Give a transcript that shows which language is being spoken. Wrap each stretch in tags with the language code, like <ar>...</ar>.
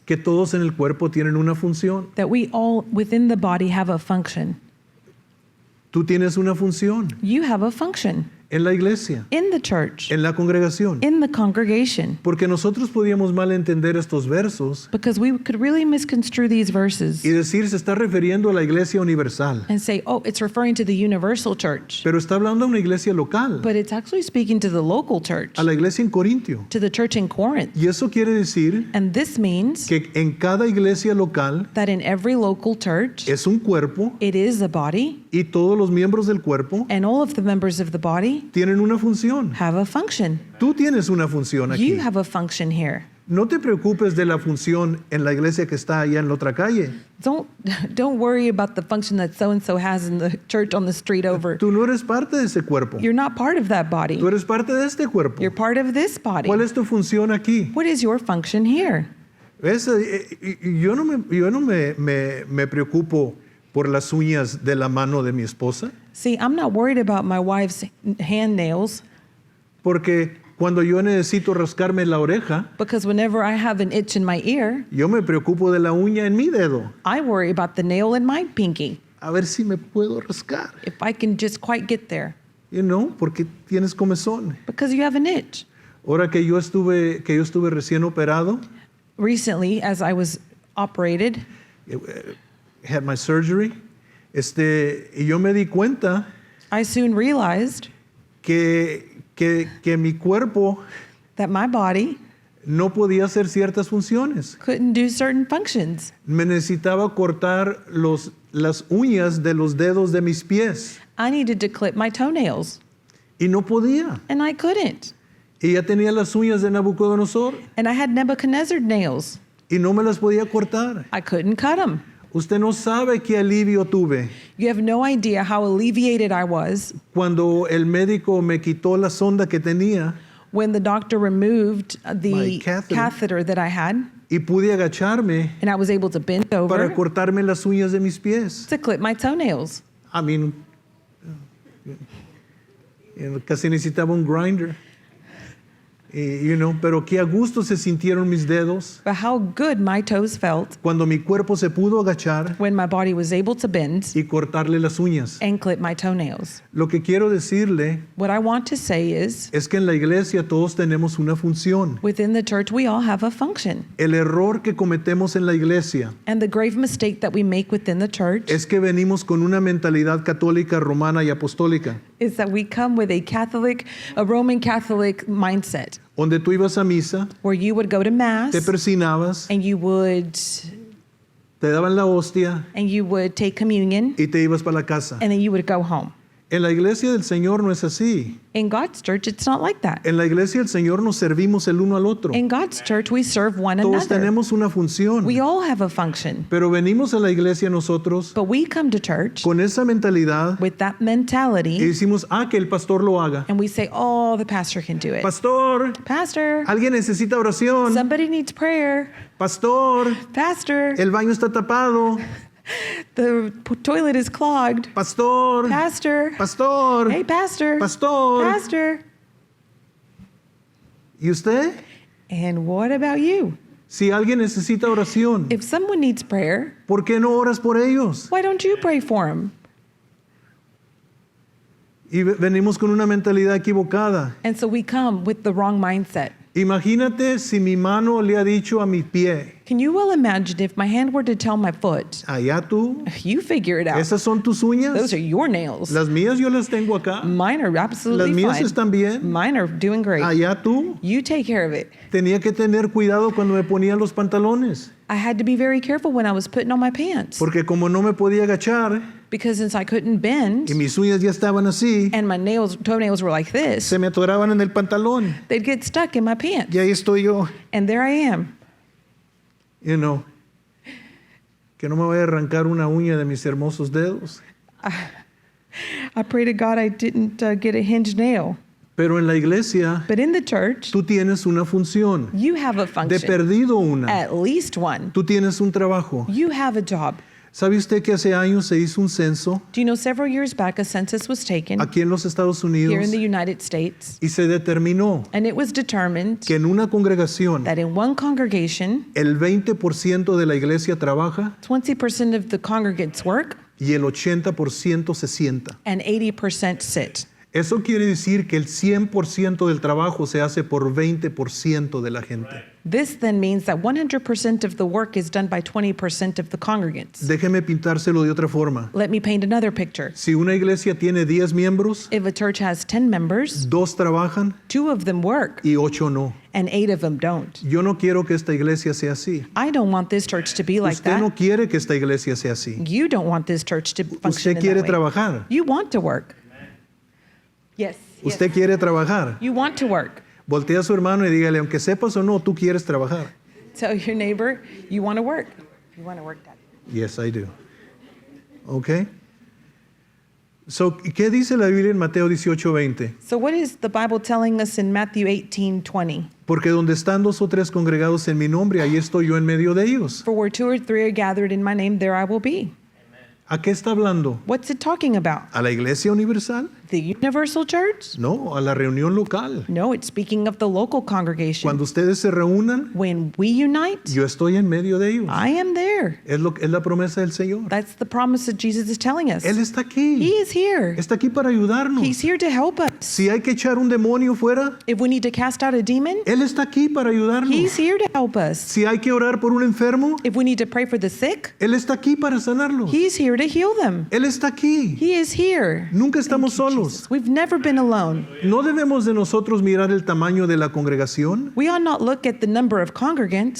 <es>Que todos en el cuerpo tienen una función.</es> <en>That we all within the body have a function.</en> <es>Tú tienes una función</es> <en>You have a function</en> <es>en la iglesia,</es> <en>in the church,</en> <es>en la congregación.</es> <en>in the congregation.</en> <es>Porque nosotros podíamos malentender estos versos</es> <en>Because we could really misconstrue these verses</en> <es>y decir se está refiriendo a la iglesia universal,</es> <en>and say, oh, it's referring to the universal church.</en> <es>pero está hablando a una iglesia local,</es> <en>But it's actually speaking to the local church,</en> <es>a la iglesia en Corintio.</es> <en>to the church in Corinth.</en> <es>Y eso quiere decir</es> <en>And this means</en> <es>que en cada iglesia local</es> <en>that in every local church,</en> <es>es un cuerpo</es> <en>it is a body,</en> <es>y todos los miembros del cuerpo</es> <en>and all of the members of the body</en> <es>tienen una función.</es> <en>have a function.</en> <es>Tú tienes una función aquí.</es> <en>You have a function here.</en> <es>No te preocupes de la función en la iglesia que está allá en la otra calle.</es> <en>Don't worry about the function that so-and-so has in the church on the street over.</en> <es>Tú no eres parte de ese cuerpo.</es> <en>You're not part of that body.</en> <es>Tú eres parte de este cuerpo.</es> <en>You're part of this body.</en> <es>¿Cuál es tu función aquí?</es> <en>What is your function here?</en> <es>¿Ves? Yo no me preocupo por las uñas de la mano de mi esposa,</es> <en>See, I'm not worried about my wife's hand nails</en> <es>porque cuando yo necesito rascarme la oreja,</es> <en>because whenever I have an itch in my ear,</en> <es>yo me preocupo de la uña en mi dedo.</es> <en>I worry about the nail in my pinky,</en> <es>A ver si me puedo rascar.</es> <en>if I can just quite get there, You know,</en> <es>porque tienes comezón.</es> <en>because you have an itch.</en> <es>Ahora que yo estuve recién operado,</es> <en>Recently, as I was operated, had my surgery,</en> <es>y yo me di cuenta</es> <en>I soon realized</en> <es>que mi cuerpo</es> <en>that my body</en> <es>no podía hacer ciertas funciones.</es> <en>couldn't do certain functions.</en> <es>Me necesitaba cortar las uñas de los dedos de mis pies</es> <en>I needed to clip my toenails,</en> <es>y no podía.</es> <en>and I couldn't.</en> <es>Y ya tenía las uñas de Nabucodonosor</es> <en>And I had Nebuchadnezzar nails.</en> <es>y no me las podía cortar.</es> <en>I couldn't cut them.</en> <es>Usted no sabe qué alivio tuve</es> <en>You have no idea how alleviated I was</en> <es>cuando el médico me quitó la sonda que tenía</es> <en>when the doctor removed My the catheter. catheter that I had,</en> <es>y pude agacharme</es> <en>and I was able to bend</en> <es>para</es> <en>over</en> <es>cortarme las uñas de mis pies.</es> <en>to clip my toenails. I mean,</en> <es>casi necesitaba un grinder. Pero qué a gusto se sintieron mis dedos</es> <en>But how good my toes felt</en> <es>cuando mi cuerpo se pudo agachar</es> <en>when my body was able to bend</en> <es>y cortarle las uñas.</es> <en>and clip my toenails.</en> <es>Lo que quiero decirle</es> <en>What I want to say is,</en> <es>es que en la iglesia todos tenemos una función.</es> <en>within the church, we all have a function.</en> <es>El error que cometemos en la iglesia</es> <en>And the grave mistake that we make within the church</en> <es>es que venimos con una mentalidad católica, romana y apostólica,</es> <en>is that we come with a Roman Catholic mindset,</en> <es>donde tú ibas a misa,</es> <en>where you would go to mass</en> <es>te persinabas,</es> <en>and you would</en> <es>te daban la hostia</es> <en>take communion</en> <es>y te ibas para la casa.</es> <en>and then you would go home.</en> <es>En la iglesia del Señor no es así.</es> <en>In God's church, it's not like that.</en> <es>En la iglesia del Señor nos servimos el uno al otro.</es> <en>In God's church, we serve one</en> <es>Todos</es> <en>another.</en> <es>tenemos una función.</es> <en>We all have a function.</en> <es>Pero venimos a la iglesia nosotros</es> <en>But we come to church</en> <es>con esa mentalidad</es> <en>with that</en> <es>y</es> <en>mentality</en> <es>decimos, que el pastor lo haga.</es> <en>and we say, oh, the pastor can do it.</en> <es>Pastor,</es> <en>Pastor,</en> <es>alguien necesita oración.</es> <en>somebody needs prayer.</en> <es>Pastor,</es> <en>Pastor,</en> <es>el baño está tapado.</es> <en>the toilet is clogged.</en> <es>Pastor,</es> <en>Pastor,</en> <es>pastor,</es> <en>hey, pastor,</en> <es>pastor.</es> <en>pastor.</en> <es>¿Y usted?</es> <en>And what about you?</en> <es>Si alguien necesita oración,</es> <en>If someone needs prayer,</en> <es>¿por qué no oras por ellos?</es> <en>why don't you pray for them?</en> <es>Y venimos con una mentalidad equivocada.</es> <en>And so we come with the wrong mindset.</en> <es>Imagínate si mi mano le ha dicho a mi pie,</es> <en>Can you well imagine if my hand were to tell my foot,</en> <es>allá tú,</es> <en>you figure it out.</en> <es>esas son tus uñas,</es> <en>Those are your nails.</en> <es>las mías yo las tengo acá,</es> <en>Mine are</en> <es>las</es> <en>absolutely</en> <es>mías</es> <en>fine.</en> <es>están bien,</es> <en>Mine are doing great.</en> <es>allá tú.</es> <en>You take care of it.</en> <es>Tenía que tener cuidado cuando me ponía los pantalones,</es> <en>I had to be very careful when I was putting on my pants</en> <es>porque como no me podía agachar</es> <en>because since I couldn't bend</en> <es>y mis uñas ya estaban así,</es> <en>and my toenails were like this,</en> <es>se me atoraban en el pantalón.</es> <en>they'd get stuck in my pants.</en> <es>Y ahí estoy yo,</es> <en>And there I am.</en> <es>que no me vaya a arrancar una uña de mis hermosos dedos.</es> <en>I pray to God I didn't get a hinged nail.</en> <es>Pero en la iglesia</es> <en>But in the church,</en> <es>tú tienes una función,</es> <en>you have a</en> <es>de</es> <en>function,</en> <es>perdido una.</es> <en>at least one.</en> <es>Tú tienes un trabajo.</es> <en>You have a job.</en> <es>¿Sabe usted que hace años se hizo un censo</es> <en>Do you know several years back a census was taken</en> <es>aquí en los Estados</es> <en>here</en> <es>Unidos</es> <en>in the United States,</en> <es>y se determinó</es> <en>and it was determined</en> <es>que en una congregación</es> <en>that in one congregation,</en> <es>el 20% de la iglesia trabaja</es> <en>20% of the congregants work</en> <es>y el 80% se sienta?</es> <en>and 80% sit.</en> <es>Eso quiere decir que el 100% del trabajo se hace por 20% de la gente.</es> <en>This then means that 100% of the work is done by 20% of the congregants.</en> <es>Déjeme pintárselo de otra forma.</es> <en>Let me paint another picture.</en> <es>Si una iglesia tiene 10 miembros,</es> <en>If a church has 10 members,</en> <es>2 trabajan</es> <en>2 of them work</en> <es>y 8 no.</es> <en>and 8 of them don't.</en> <es>Yo no quiero que esta iglesia sea así.</es> <en>I don't want this church to be like</en> <es>Usted no</es> <en>that.</en> <es>quiere que esta iglesia sea así.</es> <en>You don't want this church to function</en> <es>Usted</es> <en>in</en> <es>quiere</es> <en>that way.</en> <es>trabajar.</es> <en>You want to work. Yes.</en> <es>Usted quiere trabajar.</es> <en>You want to work.</en> <es>Voltea a su hermano y dígale, aunque sepas o no, tú quieres trabajar.</es> <en>Tell your neighbor you want to work. You want to work, Daddy. Yes, I do. Okay?</en> <es>So, ¿qué dice la Biblia en Mateo 18:20?</es> <en>So what is the Bible telling us in Matthew 18:20?</en> <es>Porque donde están 2 o 3 congregados en mi nombre, ahí estoy yo en medio de ellos.</es> <en>For where 2 or 3 are gathered in my name, there I will be.</en> <es>¿A qué está hablando?</es> <en>What's it talking about?</en> <es>¿A la iglesia universal?</es> <en>The universal church?</en> <es>No, a la reunión local.</es> <en>No, it's speaking of the local congregation.</en> <es>Cuando ustedes se reúnan,</es> <en>When we unite,</en> <es>yo estoy en medio de ellos.</es> <en>I am there.</en> <es>Es la promesa del Señor.</es> <en>That's the promise that Jesus is telling us.</en> <es>Él está aquí.</es> <en>He is here.</en> <es>Está aquí para ayudarnos.</es> <en>He's here to help us.</en> <es>Si hay que echar un demonio fuera,</es> <en>If we need to cast out a demon,</en> <es>Él está aquí para ayudarnos.</es> <en>He's here to help us.</en> <es>Si hay que orar por un enfermo,</es> <en>If we need to pray for the sick,</en> <es>Él está aquí para sanarlos.</es> <en>He's here to heal them.</en> <es>Él está aquí.</es> <en>He is here.</en> <es>Nunca estamos</es> <en>Thank you,</en> <es>solos.</es> <en>Jesus. We've never been alone.</en> <es>¿No debemos de nosotros mirar el tamaño de la congregación?</es> <en>We ought not look at the number of congregants,</en>